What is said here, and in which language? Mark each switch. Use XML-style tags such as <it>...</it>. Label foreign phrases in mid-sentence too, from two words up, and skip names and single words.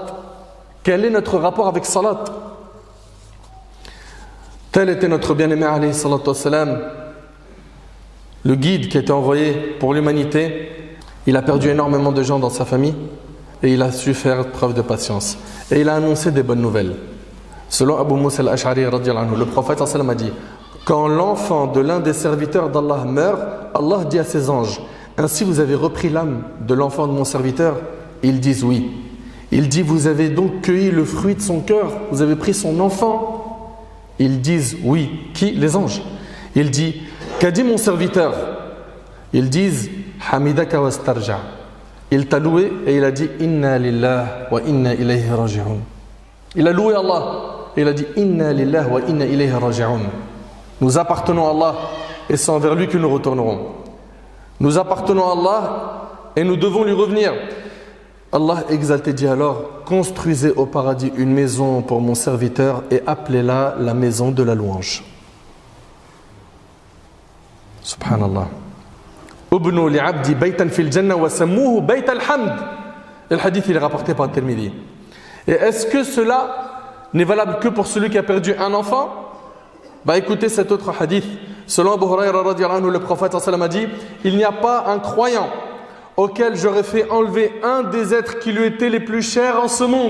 <fr>Quel est notre rapport avec salat? Tel était notre bien-aimé</fr> <ar>عليه الصلاة والسلام,</ar> <fr>le guide qui a été envoyé pour l'humanité. Il a perdu énormément de gens dans sa famille et il a su faire preuve de patience. Et il a annoncé des bonnes nouvelles. Selon Abu Musa al-Ash'ari</fr> <ar>رضي الله عنه,</ar> <fr>le prophète</fr> <ar>صلى الله عليه وسلم</ar> <fr>a dit: quand l'enfant de l'un des serviteurs d'Allah meurt, Allah dit à ses anges: ainsi vous avez repris l'âme de l'enfant de mon serviteur? Ils disent oui. Il dit: vous avez donc cueilli le fruit de son cœur, vous avez pris son enfant? Ils disent oui. Qui? Les anges. Il dit: qu'a dit mon serviteur? Ils disent:</fr> <ar>حمدك واسترجع.</ar> <fr>Il t'a loué et il a dit:</fr> <ar>إنا لله وإنا إليه راجعون.</ar> <fr>Il a loué Allah et il a dit:</fr> <ar>إنا لله وإنا إليه راجعون.</ar> <fr>Nous appartenons à Allah et c'est envers lui que nous retournerons. Nous appartenons à Allah et nous devons lui revenir. Allah exalté dit alors: construisez au paradis une maison pour mon serviteur et appelez-la la maison de la louange. Subhanallah.</fr> <ar>ابنوا لعبدي بيتا في الجنة وسموه بيت الحمد.</ar> <fr>Et le hadith il est rapporté par Tirmidhi. Et est-ce que cela n'est valable que pour celui qui a perdu un enfant? Écoutez cet autre hadith. Selon Abu Hurayra</fr> <ar>رضي الله عنه,</ar> <fr>le prophète</fr> <ar>صلى الله عليه وسلم</ar> <fr>a dit: il n'y a pas un croyant auquel j'aurais fait enlever un des êtres qui lui étaient les plus chers en ce monde.</fr>